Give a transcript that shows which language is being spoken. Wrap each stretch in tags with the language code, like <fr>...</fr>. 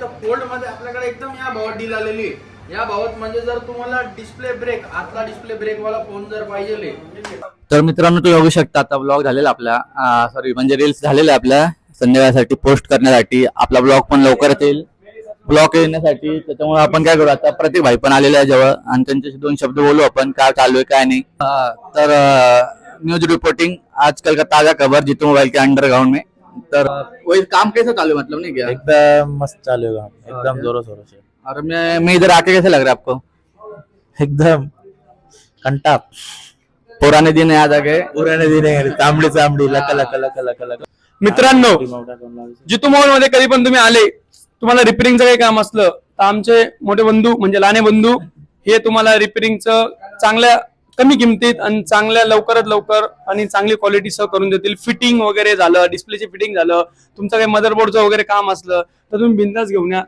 <mr>तर फोल्ड मध्ये आपल्याकडे एकदम या भावात डील आलेली आहे. या भावात म्हणजे जर तुम्हाला डिस्प्ले ब्रेक, आतला डिस्प्ले ब्रेक वाला फोन जर पाहिजे. तर मित्रांनो तुम्ही बघू शकता आता ब्लॉग झालेला आपला, सॉरी म्हणजे रील्स झालेला आपल्या संध्याकाळसाठी पोस्ट करण्यासाठी. आपला ब्लॉग पण लवकरच येईल ब्लॉग येण्यासाठी. त्याच्यामुळे आपण काय करू, आता प्रतीक भाई पण आलेला आहे जवळ आणि त्यांच्याशी 2 शब्द बोलू आपण, काय चालू आहे काय नाही.</mr> <hi>तर न्यूज रिपोर्टिंग आजकल का ताजा खबर जितू मोबाइल के अंडरग्राउंड में. तर वही काम कैसे चालू है, मतलब नहीं क्या? एकदम मस्त चालू है, एकदम जोरों शोरों से. और मैं इधर आके कैसे लग रहा है आपको?</hi> <mr>एकदम कंटाप.</mr> <hi>पुराने दिन याद आ गए. पुराने दिन है, तांबडी luck luck luck luck luck.</hi> <mr>मित्रांनो जितू मोबाईल मध्ये कधी पण तुम्ही आले, तुम्हाला रिपेअरिंगचं काही काम असलं तर आमचे मोठे बंधू म्हणजे लाने बंधू हे तुम्हाला रिपेअरिंगचं चांगल्या कमी किमतीत आणि चांगल्या लवकरात लवकर आणि चांगली क्वालिटीसह करून देतील. फिटिंग वगैरे झालं, डिस्प्लेचे फिटिंग झालं, तुमचं काही मदरबोर्डचं वगैरे काम असलं तर तुम्ही बिंदास घेऊन या.</mr>